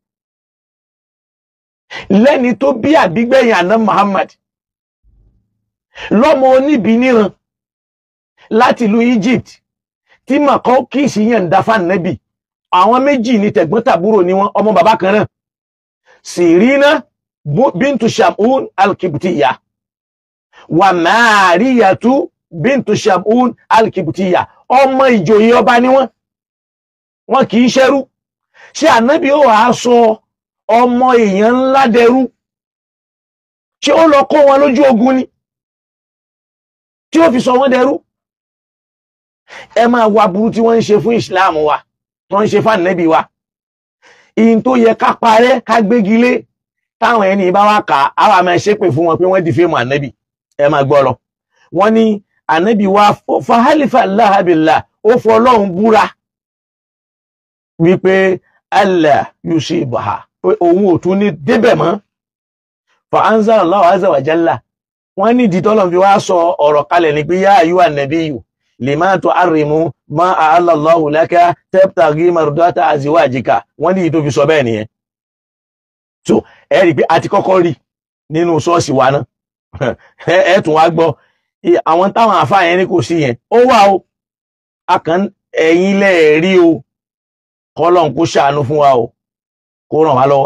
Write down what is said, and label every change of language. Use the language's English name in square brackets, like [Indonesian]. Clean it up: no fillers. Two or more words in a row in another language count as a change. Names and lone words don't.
[Yoruba] lẹ́ni tó bí àbígbẹ̀yìn àná Muhammad lọ́mọ oníbi níran láti ìlú Egypt tí mọ̀kọ́ kìí sí yẹn ń dáfà nẹ́bí àwọn méjì ní tẹ̀gbọ́n-tàbúrò ni wọ́n ọmọ bàbá kan náà Sirina bintu Shamun al-Kibtiyya wa Mariyatu bintu Shamun al-Kibtiyya ọmọ ìjòyè ọba ni wọ́n kìí ṣẹ́rú ṣé ànábì ó wàá sọ ọmọ èèyàn ńlá dẹrú tí ó lọ kó wọn lójú ogun ni tí ó fi sọ wọ́n dẹrú. Ẹ máa wá burú tí wọ́n ń ṣe fún Islam wa, wọ́n ń ṣe fún Ànábì wa. Ìyìn tó yẹ ká parẹ́ ká gbégi lé, táwọn ẹni bá wá kà á wà máa ṣépè fún wọn pé wọ́n dìfẹ́mù Ànábì. Ẹ máa gbọ́ lọ. Wọ́n ní Ànábì wa [Arabic] فحلف الله بالله, [Yoruba] ó fọ Ọlọ́run búra wípé [Arabic] الله يصيبها, [Yoruba] pé òun ò tún ní débẹ̀ mọ́. [Arabic] فأنزل الله عز وجل, [Yoruba] wọ́n ní ìdítọ́lọ̀ fi wá sọ ọ̀rọ̀ kalẹ̀ ní pé [Arabic] يا أيها النبي لم تحرم ما أحل الله لك تبتغي مرضات أزواجك. [Yoruba] Wọ́n ní ìdí tó fi sọ bẹ́ẹ̀ nìyẹn. So ẹ rí pé a ti kọ́kọ́ rí nínú ṣọ́ọ̀ṣì wa náà. Ẹ tún wá gbọ́ àwọn táwọn àfáà yẹn ní kò sí yẹn, ó wà o, akàn ẹ̀yin lẹ́ẹ̀rí o, kọ́lọ́n kó ṣàánú fún wa o, kó ràn wá lọ́wọ́.